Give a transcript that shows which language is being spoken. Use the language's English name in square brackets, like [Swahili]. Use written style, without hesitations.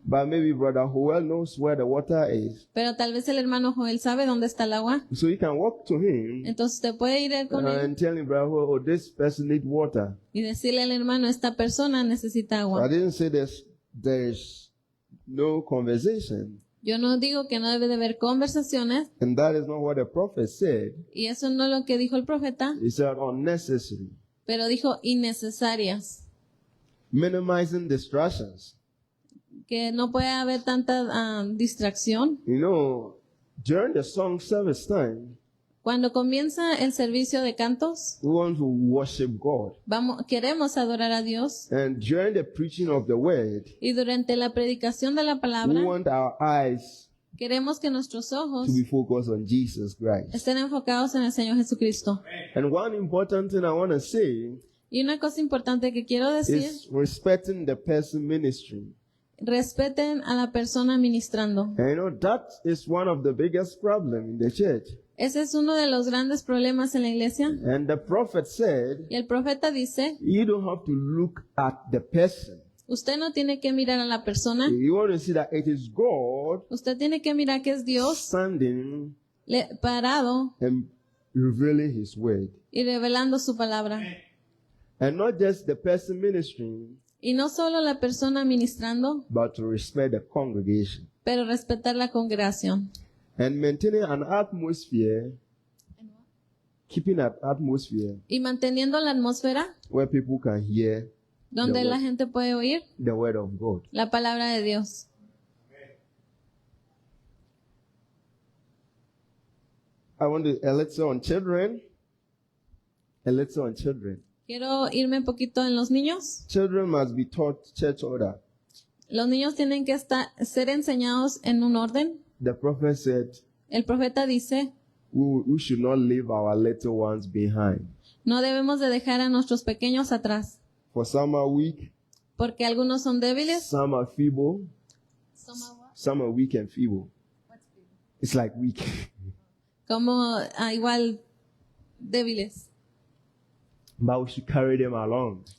[English] But maybe Brother Joel knows where the water is. [Spanish] pero tal vez el hermano Joel sabe dónde está el agua. [English] So you can walk to him [Spanish] Entonces usted puede ir con él [English] and tell him, Brother Joel, oh, this person needs water. [Spanish] y decirle al hermano, esta persona necesita [English] I [Spanish] agua. [English] didn't say there's no conversation. [Spanish] Yo no digo que no debe de haber conversaciones, [English] And that is not what the prophet said. [Spanish] y eso no es lo que dijo el profeta, [English] He said unnecessary. [Spanish] pero dijo innecesarias, [English] Minimizing distractions. [Spanish] que no puede haber tanta distracción. [English] You know, during the song service time, [Spanish] Cuando comienza el servicio de cantos, [English] we want to worship God. [Spanish] queremos adorar a Dios, [English] And during the preaching of the word, [Spanish] y durante la predicación de la [English] we [Spanish] palabra [English] want our eyes [Spanish] queremos que nuestros ojos [English] to be focused on Jesus Christ. [Spanish] estén enfocados en el Señor Jesucristo. [English] And one important thing I want to say [Spanish] Y una cosa importante que quiero decir, [English] is respecting the person ministry. [Spanish] respeten a la persona ministrando. [English] And you know, that is one of the biggest problems in the church. [Spanish] Ese es uno de los grandes problemas en la iglesia. [English] And the prophet said, [Spanish] Y el profeta dice, [English] you don't have to look at the person. [Spanish] usted no tiene que mirar a la persona, [English] You want to see that it is God [Spanish] usted tiene que mirar que es Dios [English] standing [Spanish] parado [English] and revealing his word. [Spanish] y revelando su palabra. [English] And not just the person ministering, [Spanish] Y no solo la persona ministrando, [English] but to respect the congregation. [Spanish] pero respetar la congregación. [English] And maintaining an atmosphere, keeping an atmosphere [Spanish] Y manteniendo la atmósfera [English] where people can hear [Spanish] donde [English] the [Spanish] la [English] word. [Spanish] gente puede oír [English] The word of God. [Spanish] la palabra de Dios. [English] I want to, a little on children. A little on children. [Spanish] Quiero irme un poquito en los niños. [English] Children must be taught church order. [Spanish] Los niños tienen que ser enseñados en un orden. [English] The prophet said, [Spanish] El profeta dice, [English] we should not leave our little ones behind. [Spanish] no debemos de dejar a nuestros pequeños atrás, [English] For some are weak, [Spanish] porque algunos son débiles. [English] some are feeble, some are weak and feeble. It's like weak. [Spanish] Como igual débiles, [English] But we should carry them along.